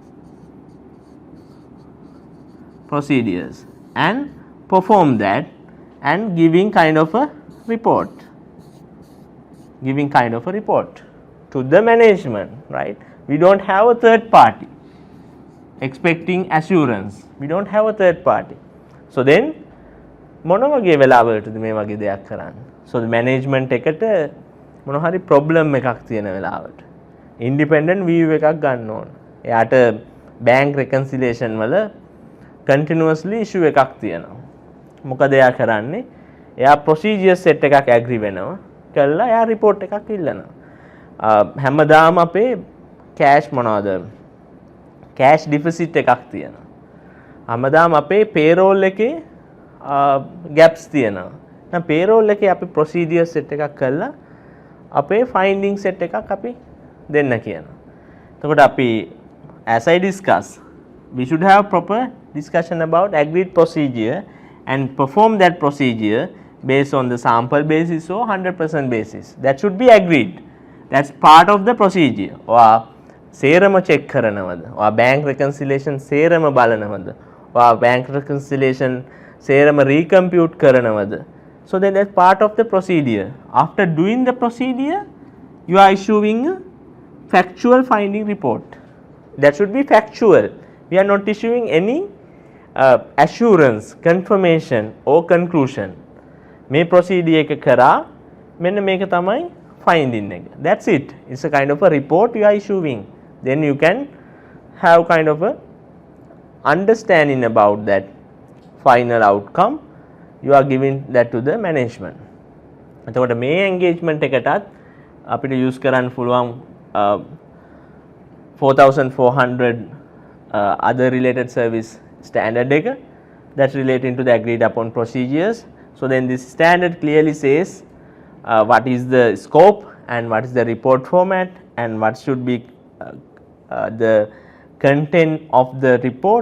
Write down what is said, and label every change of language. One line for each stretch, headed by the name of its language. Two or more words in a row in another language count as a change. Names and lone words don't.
English: and perform that and giving kind of a report to the management, right? We don't have a third party expecting assurance, we don't have a third party. So then
Sinhala: මොන වගේ වෙලාවලටද මේ වගේ දෙයක් කරන්න?
English: So the management
Sinhala: එකට මොන හරි problem එකක් තියෙන වෙලාවට
English: independent view
Sinhala: එකක් ගන්න ඕන. එයාට
English: bank reconciliation
Sinhala: වල
English: continuously issue
Sinhala: එකක් තියෙනවා. මොකද එයා කරන්නේ? එයා
English: procedure set
Sinhala: එකක් agree වෙනවා. කළා එයා report එකක් ඉල්ලනවා. හැමදාම අපේ cash මොනවද?
English: cash deficit
Sinhala: එකක් තියෙනවා. හැමදාම අපේ payroll එකේ gaps තියෙනවා. දැන් payroll එකේ අපි
English: procedure set
Sinhala: එකක් කළා අපේ
English: finding set
Sinhala: එකක් අපි දෙන්න කියනවා. එතකොට අපි
English: as I discussed, we should have proper discussion about agreed procedure and perform that procedure based on the sample basis or 100% basis. That should be agreed. That's part of the procedure.
Sinhala: ඔයා සේරම check කරනවද? ඔයා
English: bank reconciliation
Sinhala: සේරම බලනවද? ඔයා
English: bank reconciliation
Sinhala: සේරම recompute කරනවද?
English: So then that's part of the procedure. After doing the procedure, you are issuing a factual finding report. That should be factual. We are not issuing any assurance, confirmation or conclusion.
Sinhala: මේ procedure එක කරා මෙන්න මේක තමයි finding එක.
English: That's it. It's a kind of a report you are issuing. Then you can have kind of a understanding about that final outcome. You are giving that to the management.
Sinhala: එතකොට මේ
English: engagement
Sinhala: එකටත් අපිට
English: use
Sinhala: කරන්න පුළුවන්
English: 4400 other related service standard එක that's relating to the agreed upon procedures. So then this standard clearly says what is the scope and what is the report format and what should be the content of the report.